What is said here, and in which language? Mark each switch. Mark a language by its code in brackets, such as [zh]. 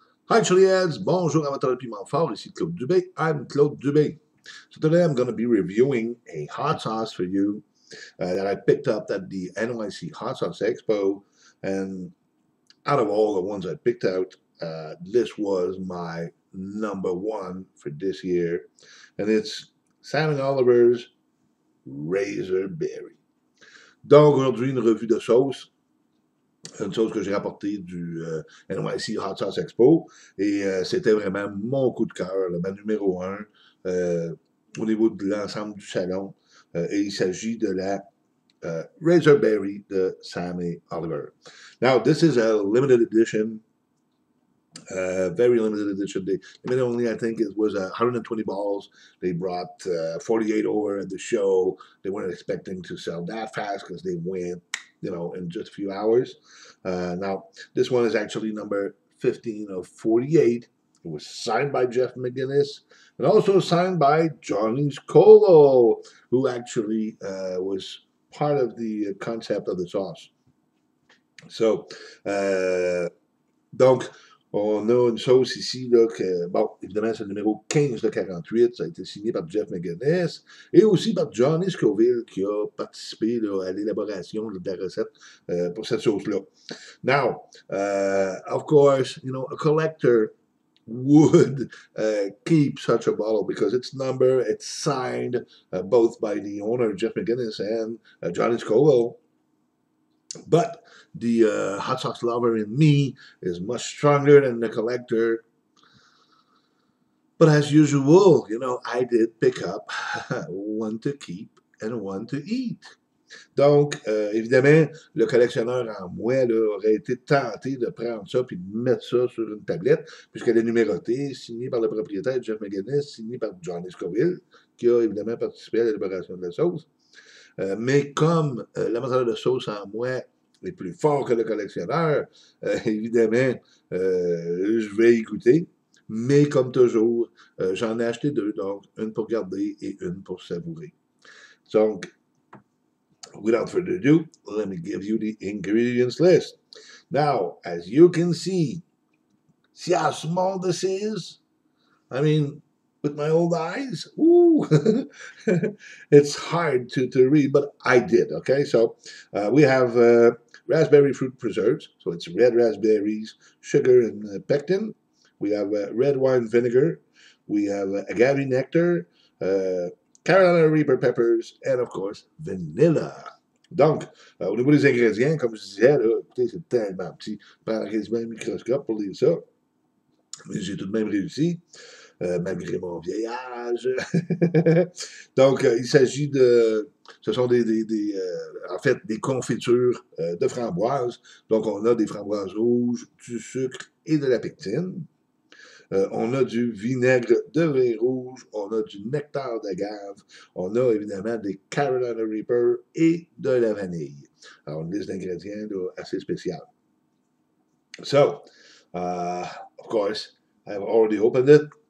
[en] Hi Chiliads, [fr] bonjour amateur de piment fort, ici Claude Dubé. [en] I'm Claude Dubé. So today I'm going to be reviewing a hot sauce for you that I picked up at the NYC Hot Sauce Expo. And out of all the ones I picked out, this was my number one for this year. And it's Sam Oliver's Razerberry. [fr] Donc aujourd'hui, une revue de sauce. Une chose que j'ai rapportée du NYC Hot Sauce Expo. Et c'était vraiment mon coup de cœur, ma numéro un au niveau de l'ensemble du salon. Et il s'agit de la Razerberry de Sam Oliver. [en] Now, this is a limited edition, very limited edition. They made only, I think it was 120 balls. They brought 48 over at the show. They weren't expecting to sell that fast because they went, in just a few hours. Now, this one is actually number 15 of 48. It was signed by Jeff McGinnis and also signed by Johnny Scolo, who actually was part of the concept of the sauce. [fr] So, donc, on a une sauce ici, là, que, bon, évidemment, c'est le numéro 15 de 48. Ça a été signé par Jeff McGinnis et aussi par Johnny Scoville, qui a participé là, à l'élaboration de la recette pour cette sauce-là. [en] Now, of course, a collector would keep such a bottle because it's numbered, it's signed both by the owner, Jeff McGinnis, and Johnny Scoville. But the hot sauce lover in me is much stronger than the collector. But as usual, I did pick up one to keep and one to eat. [fr] Donc, évidemment, le collectionneur en moi là, aurait été tenté de prendre ça puis de mettre ça sur une tablette, puisqu'elle est numérotée, signée par le propriétaire Jeff McGinnis, signée par Johnny Scoville, qui a évidemment participé à l'élaboration de la sauce. Mais comme l'amateur de sauce en moi est plus fort que le collectionneur, évidemment, je vais y goûter. Mais comme toujours, j'en ai acheté deux, donc une pour garder et une pour savourer. [en] Donc, without further ado, let me give you the ingredients list. Now, as you can see how small this is. I mean, with my old eyes, ooh, it's hard to read, but I did, okay? So we have raspberry fruit preserves, so it's red raspberries, sugar, and pectin. We have red wine vinegar. We have agave nectar, Carolina Reaper peppers, and of course, vanilla. [fr] Donc, au niveau des ingrédients, comme je disais, là, écoutez, c'est tellement petit. Prends quasiment un microscope pour lire ça. Mais j'ai tout de même réussi. Malgré mon vieil âge. Donc, il s'agit de... Ce sont en fait, des confitures de framboises. Donc, on a des framboises rouges, du sucre et de la pectine. On a du vinaigre de vin rouge, on a du nectar d'agave, on a évidemment des Carolina Reaper et de la vanille. Alors, une liste d'ingrédients assez spéciale. [en] So, of course, I've already opened it.